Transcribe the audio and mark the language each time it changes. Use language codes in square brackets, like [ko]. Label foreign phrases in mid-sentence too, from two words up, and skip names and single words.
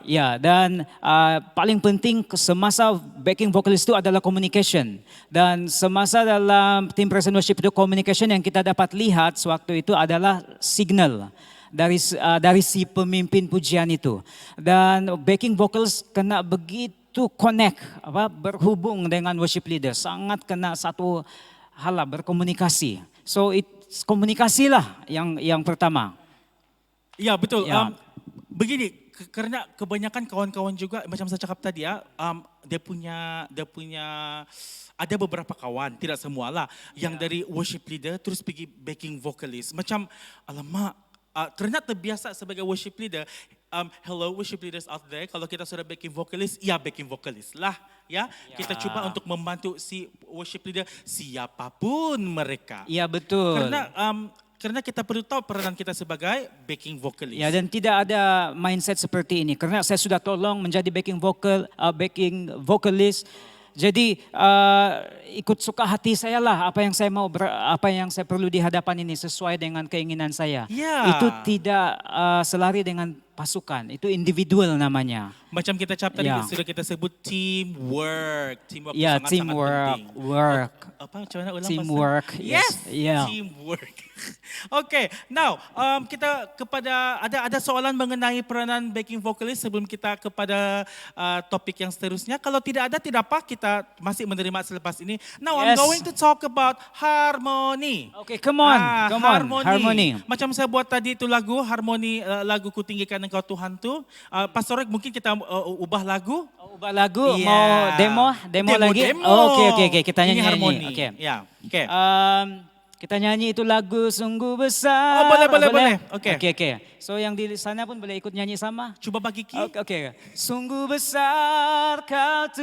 [ms] Ya, dan paling penting semasa [en] backing vocalist [ms] itu adalah communication. Dan semasa dalam tim [en] present worship [ms] itu communication yang kita dapat lihat sewaktu itu adalah signal dari si pemimpin pujian itu. Dan [en] backing vocals [ms] kena begitu connect, berhubung dengan [en] worship leader, [ms] sangat kena satu hal berkomunikasi. So komunikasilah yang pertama. Ya, betul. Ya. Begini, karena kebanyakan kawan-kawan juga macam saya cakap tadi ya, dia punya ada beberapa kawan, tidak semua lah, yang dari [en] worship leader [ms] terus pergi [en] backing vocalist. [ms] Macam alamak, karena terbiasa sebagai [en] worship leader. Hello worship leaders out there, [ms] kalau kita sudah [en] backing vocalist, [ms] ya [en] backing vocalist [ms] lah. Ya, kita coba untuk membantu si [en] worship leader [ms] siapapun mereka. Iya betul. Karena kita perlu tahu peranan kita sebagai [en] backing vocalist. [ms] Ya, dan tidak ada mindset seperti ini karena saya sudah tolong menjadi [en] backing vocalist. [ms] Jadi ikut suka hati saya lah apa yang saya mau, apa yang saya perlu di hadapan ini sesuai dengan keinginan saya. Ya. Itu tidak selari dengan pasukan, itu individual namanya. Macam kita cap tadi Ya. sudah kita sebut teamwork. Teamwork Ya, sangat-sangat teamwork, penting. work. Apa macam mana ulang Teamwork, pasal? [en] yes. Yeah. [ms] Teamwork. [en] Okay, now [ms] kita kepada ada soalan mengenai peranan [en] backing vocalist [ms] sebelum kita kepada topik yang seterusnya. Kalau tidak ada, tidak apa, kita masih menerima selepas ini. [en] Now I'm Yes. going to talk about harmony. Okay, come on. Harmony. [ms] Macam saya buat tadi itu lagu harmoni, lagu Ku Tinggikan Engkau Tuhan tu. Pastor Roy, mungkin kita ubah lagu. Ubah lagu, Yeah. mau demo lagi? Demo. Oh, oke, kita Ini nyanyi. harmoni. Oke. Ya, oke. Kita nyanyi itu lagu sungguh besar. Oh, boleh. Oke. Oke. So yang di sana pun boleh ikut nyanyi sama. Coba bagi key. Oke. Sungguh besar kau Oke,